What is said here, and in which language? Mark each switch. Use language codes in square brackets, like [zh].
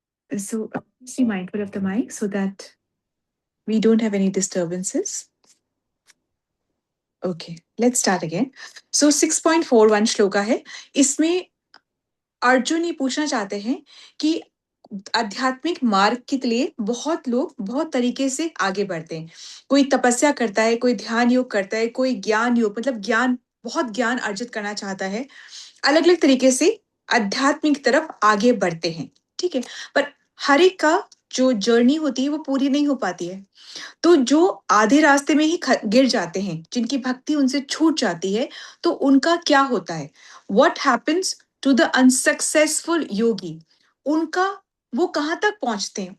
[en] So be mindful of the mic so that we don't have any disturbances. Okay, let's start again. [hi] So 6.41 shloka है। इसमें अर्जुन ये पूछना चाहते हैं कि आध्यात्मिक मार्ग के लिए बहुत लोग बहुत तरीके से आगे बढ़ते हैं। कोई तपस्या करता है, कोई ध्यान योग करता है, कोई ज्ञान योग मतलब ज्ञान बहुत ज्ञान अर्जित करना चाहता है। अलग अलग तरीके से आध्यात्मिक तरफ आगे बढ़ते हैं, ठीक है। पर हर एक का जो जर्नी होती है वो पूरी नहीं हो पाती है। तो जो आधे रास्ते में ही गिर जाते हैं, जिनकी भक्ति उनसे छूट जाती है, तो उनका क्या होता है? [en] What happens to the unsuccessful [hi] योगी? उनका वो कहाँ तक पहुंचते हैं?